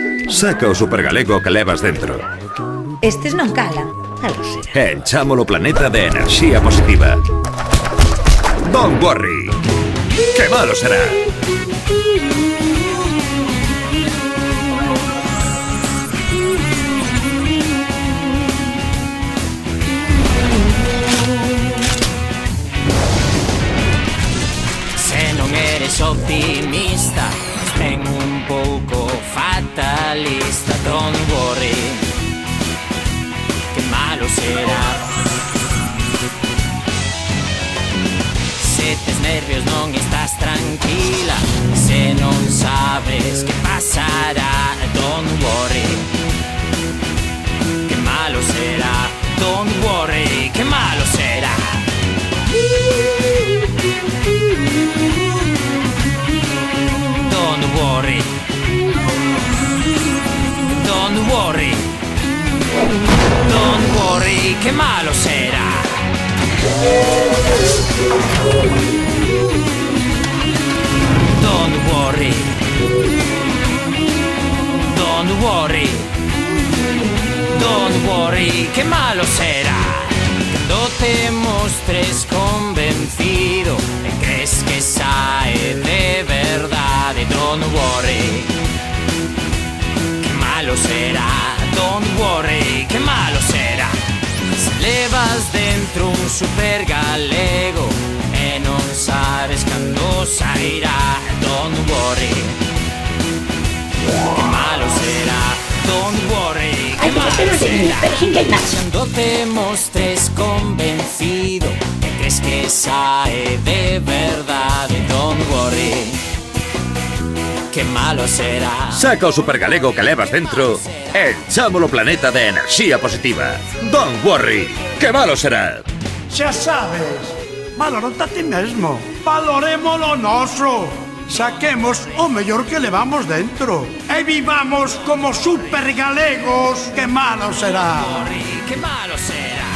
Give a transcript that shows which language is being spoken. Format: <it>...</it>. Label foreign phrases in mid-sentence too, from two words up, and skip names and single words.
<gl>Saca o supergalego que levas dentro. Estes non calan. Algo será. E enchámolo planeta de enerxía positiva.</gl> <en>Don't worry.</en> <gl>Que malo será. Se non eres optimista, ten un pouco fatalista.</gl> <en>Don't worry,</en> <gl>que malo será. Se tes nervios non estás tranquila, se non sabes que pasará.</gl> <en>Don't worry,</en> <gl>que malo será.</gl> <en>Don't worry,</en> <gl>que malo será.</gl> <en>Don't worry. Don't worry. Don't worry,</en> <gl>que malo será.</gl> <en>Don't worry. Don't worry. Don't worry,</en> <gl>que malo será. Cando te mostres convencido e crees que sae de verdade.</gl> <en>Don't worry,</en> <gl>que malo será.</gl> <en>Don't worry,</en> <gl>que malo será. Se levas dentro un supergalego e non sabes cando sairá.</gl> <en>Don't worry,</en> <gl>que malo será.</gl> <en>Don't worry,</en> <gl>que malo será. Cando te mostres convencido e crees que sae de verdade.</gl> <en>Don't worry,</en> <gl>que malo será. Saca o supergalego que levas dentro e enchámolo planeta de enerxía positiva.</gl> <en>Don't worry.</en> <gl>Que malo será. Xa sabes, valorate a ti mesmo. Valoremos o noso. Saquemos o mellor que levamos dentro. E vivamos como supergalegos. Que malo será. Que malo será.</gl>